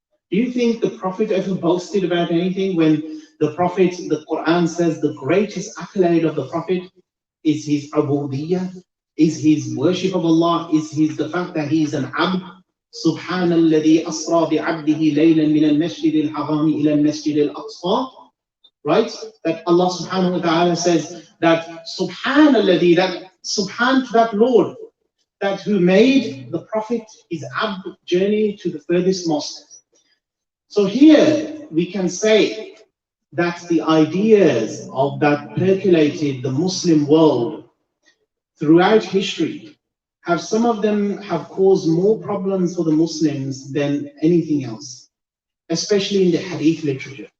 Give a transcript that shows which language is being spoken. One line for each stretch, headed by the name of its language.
English: Do you think the Prophet ever boasted about anything when the Prophet, the Quran says the greatest accolade of the Prophet is his ubudiyyah, is his worship of Allah, is the fact that he is an abd.
Arabic: سبحان الذي أسرى بعبده ليلا من المسجد الحرام إلى المسجد الأقصى.
English: Right? That Allah subhanahu wa ta'ala says that
Arabic: Subhan alladhi,
English: that Subhan to that Lord, that who made the Prophet his abd journey to the furthest mosque. So here we can say that the ideas of that percolated the Muslim world throughout history, have some of them have caused more problems for the Muslims than anything else, especially in the hadith literature.